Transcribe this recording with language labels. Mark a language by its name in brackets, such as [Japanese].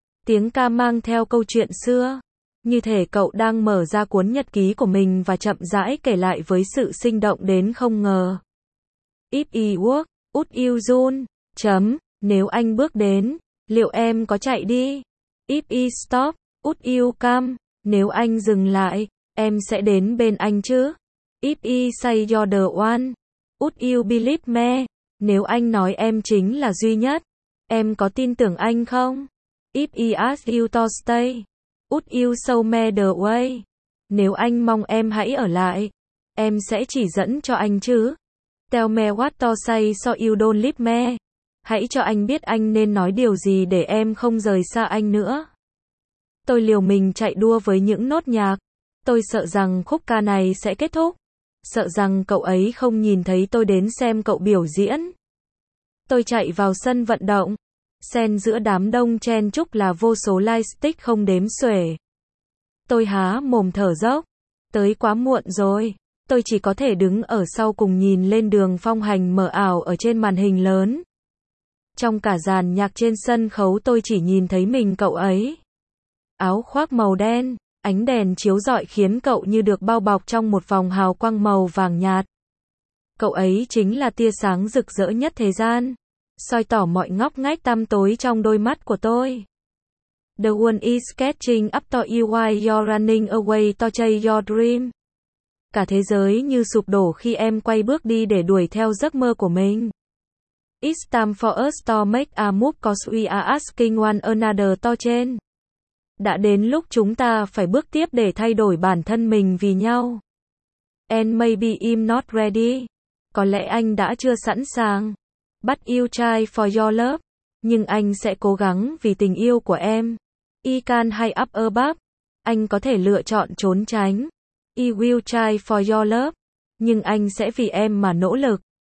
[Vietnamese] Tiếng ca mang theo câu chuyện xưa. Như thể cậu đang mở ra cuốn nhật ký của mình và chậm rãi kể lại với sự sinh động đến không ngờ. [English] If I walk, would you run? [Vietnamese] Chấm. Nếu anh bước đến, liệu em có chạy đi? [English] If I stop, would you come? [Vietnamese] Nếu anh dừng lại, em sẽ đến bên anh chứ? [English] If I say you're the one, would you believe me? [Vietnamese] Nếu anh nói em chính là duy nhất, em có tin tưởng anh không? [English] If I ask you to stay, would you show me the way? [Vietnamese] Nếu anh mong em hãy ở lại, em sẽ chỉ dẫn cho anh chứ? [English] Tell me what to say so you don't leave me. [Vietnamese] Hãy cho anh biết anh nên nói điều gì để em không rời xa anh nữa. Tôi liều mình chạy đua với những nốt nhạc. Tôi sợ rằng khúc ca này sẽ kết thúc. Sợ rằng cậu ấy không nhìn thấy tôi đến xem cậu biểu diễn. Tôi chạy vào sân vận động. Xen giữa đám đông chen chúc là vô số lightstick không đếm xuể. Tôi há mồm thở dốc. Tới quá muộn rồi. Tôi chỉ có thể đứng ở sau cùng nhìn lên Đường Phong Hành mờ ảo ở trên màn hình lớn. Trong cả dàn nhạc trên sân khấu tôi chỉ nhìn thấy mình cậu ấy. áo khoác màu đen. Ánh đèn chiếu rọi khiến cậu như được bao bọc trong một vòng hào quang màu vàng nhạt. Cậu ấy chính là tia sáng rực rỡ nhất thế gian, soi tỏ mọi ngóc ngách tăm tối trong đôi mắt của tôi. [English] The one is catching up to you while you're running away to chase your dream. [Vietnamese] Cả thế giới như sụp đổ khi em quay bước đi để đuổi theo giấc mơ của mình. [English] It's time for us to make a move cause we are asking one another to change. [Vietnamese] Đã đến lúc chúng ta phải bước tiếp để thay đổi bản thân mình vì nhau. [English] And maybe I'm not ready. [Vietnamese] Có lẽ anh đã chưa sẵn sàng. [English] But you try for your love. [Vietnamese] Nhưng anh sẽ cố gắng vì tình yêu của em. [English] I can hide up above. [Vietnamese] Anh có thể lựa chọn trốn tránh. [English] I will try for your love. [Vietnamese] Nhưng anh sẽ vì em mà nỗ lực.